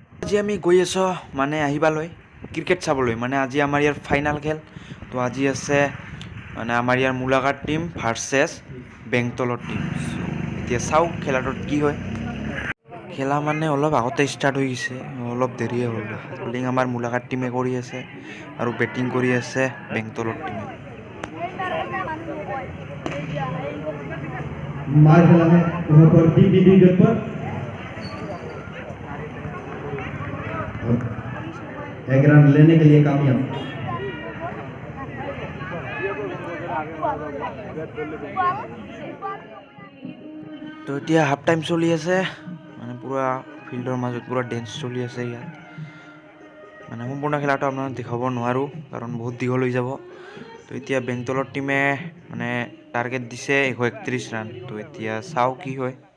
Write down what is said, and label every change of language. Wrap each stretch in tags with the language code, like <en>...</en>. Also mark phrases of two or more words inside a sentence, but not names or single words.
<as>আজি আমি গৈ আছোঁ মানে আহিবালৈ ক্ৰিকেট চাবলৈ মানে আজি আমাৰ ইয়াৰ ফাইনাল খেল তো আজি আছে মানে আমাৰ ইয়াৰ মুলাকাট টিম ভাৰ্চেছ বেংতলৰ টিম এতিয়া চাওঁ খেলাটোত কি হয় খেলা মানে অলপ আগতে ষ্টাৰ্ট হৈ গৈছে অলপ দেৰিয়ে হ'ল বলিং আমাৰ মুলাকাট টিমে কৰি আছে আৰু বেটিং কৰি আছে বেংতলৰ টিমে</as> <hi>मार खेला है वहाँ पर डी विकेट पर एक रन लेने के लिए कामयाब</hi> <as>তো এতিয়া</as> <en>half time</en> <as>চলি আছে মানে পুৰা ফিল্ডৰ মাজত পুৰা ডেন্স চলি আছে ইয়াত মানে সম্পূৰ্ণ খেলাটো আপোনাক দেখাব নোৱাৰোঁ কাৰণ বহুত দীঘল হৈ যাব তো এতিয়া বেংতলৰ টিমে মানে টাৰ্গেট দিছে 131 ৰান তো এতিয়া চাওঁ কি হয়</as>